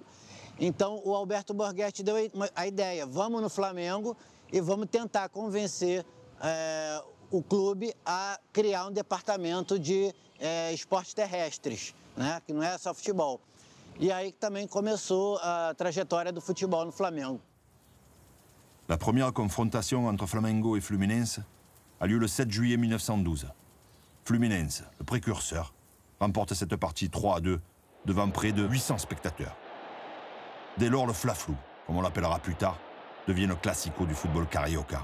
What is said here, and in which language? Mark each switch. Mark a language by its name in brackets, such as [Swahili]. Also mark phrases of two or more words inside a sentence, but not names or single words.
[Portuguese] Então, o Alberto Borghetti deu a ideia, vamos no Flamengo e vamos tentar convencer o clube a criar um departamento de esportes terrestres, né, que não é só futebol. E aí também começou a trajetória do futebol no Flamengo. [French] La première confrontation entre Flamengo et Fluminense a lieu le 7 juillet 1912. Fluminense, le précurseur, remporte cette partie 3-2 devant près de 800 spectateurs. Dès lors, le Fla-Flu, comme on l'appellera plus tard, devient le classico du football carioca.